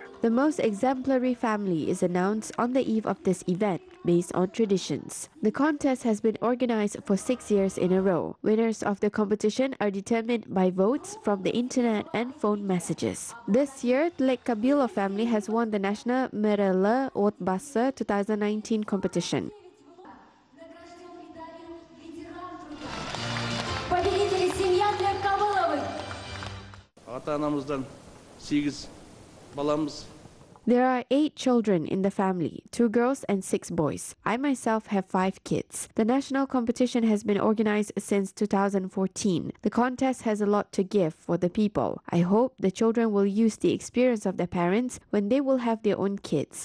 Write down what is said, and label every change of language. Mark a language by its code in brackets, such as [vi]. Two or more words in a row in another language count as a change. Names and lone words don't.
[en] The most exemplary family is announced on the eve of this event based on traditions. The contest has been organized for 6 years in a row. Winners of the competition are determined by votes from the internet and phone messages. This year, Lek Kabilo family has won the National Merele Otbасы 2019 competition. [kk] Ата-анамыздан 8 баламыз. [en] There are 8 children in the family, 2 girls and 6 boys. I myself have 5 kids. The national competition has been organized since 2014. The contest has a lot to give for the people. I hope the children will use the experience of their parents when they will have their own kids.